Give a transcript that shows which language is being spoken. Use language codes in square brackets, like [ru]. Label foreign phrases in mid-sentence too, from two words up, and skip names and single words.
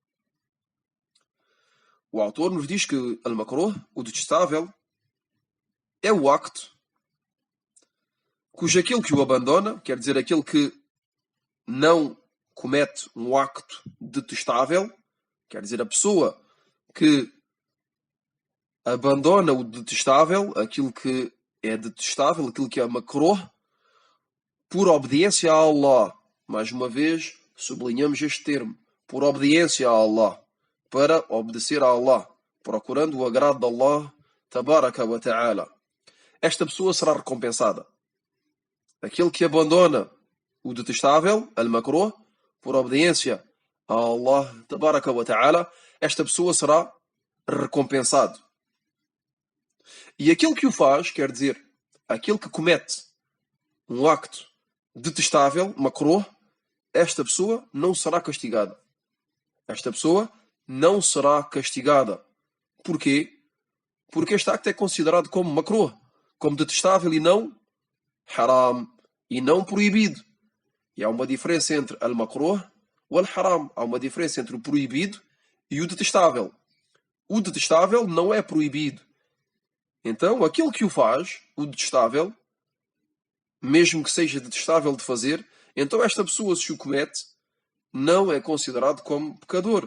[pt] O autor nos diz que al-makruh, o detestável, é o acto cujo aquele que o abandona, quer dizer, aquele que não comete um acto detestável, quer dizer, a pessoa que abandona o detestável, aquilo que é detestável, aquilo que é makruh, por obediência a Allah. Mais uma vez, sublinhamos este termo, por obediência a Allah, para obedecer a Allah, procurando o agrado de [ar] الله، تبارك وتعالى. [pt] Esta pessoa será recompensada. Aquele que abandona o detestável, al-makruh, por obediência a [ar] الله، تبارك وتعالى, [pt] esta pessoa será recompensado. E aquele que o faz, quer dizer, aquele que comete um acto detestável, makruh, esta pessoa não será castigada. Esta pessoa não será castigada. Porquê? Porque este acto é considerado como makruh, como detestável e não haram, e não proibido. E há uma diferença entre al-makruh e al-haram. Há uma diferença entre o proibido e o detestável. O detestável não é proibido. Então, aquele que o faz, o detestável, mesmo que seja detestável de fazer, então esta pessoa, se o comete, não é considerado como pecador.